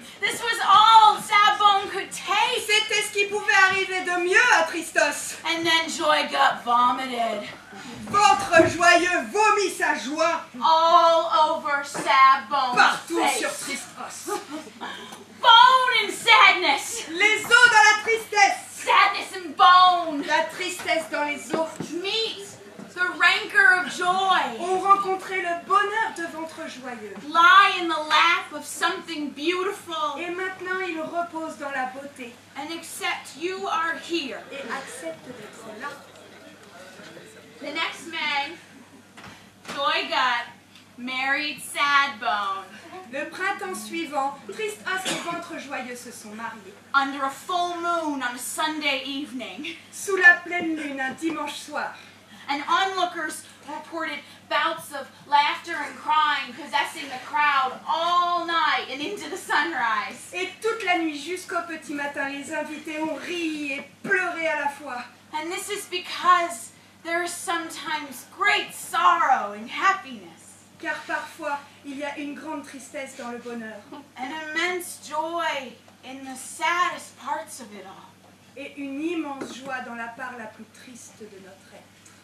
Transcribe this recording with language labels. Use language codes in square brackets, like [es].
[en] This was all Sad Bone could take! [fr] C'était ce qui pouvait arriver de mieux à Tristos! [en] And then Joy Gut vomited. [fr] Ventre Joyeux vomit sa joie! [en] All over Sad Bone's [fr] Partout [en] face. [fr] sur Tristos! [en] Bone and sadness! [fr] Les os dans la tristesse! [en] Sadness and bone! [fr] La tristesse dans les os! [en] Meet the rancor of joy! [fr] Ont rencontré le bonheur de Ventre Joyeux. [en] Lie in the lap of something beautiful. [fr] Et maintenant ils reposent dans la beauté. [en] And accept you are here. [fr] Et acceptent d'être là. [en] The next May, Joy Gut married Sad Bone. [fr] Le printemps suivant, Triste Os et Ventre Joyeux se sont mariés. [en] Under a full moon on a Sunday evening. [fr] Sous la pleine lune un dimanche soir. [en] And onlookers reported bouts of laughter and crying possessing the crowd all night and into the sunrise. [fr] Et toute la nuit jusqu'au petit matin, les invités ont ri et pleuré à la fois. [en] And this is because there is sometimes great sorrow in happiness. [fr] Car parfois, il y a une grande tristesse dans le bonheur. [en] An immense joy in the saddest parts of it all. [fr] Et une immense joie dans la part la plus triste de notre être.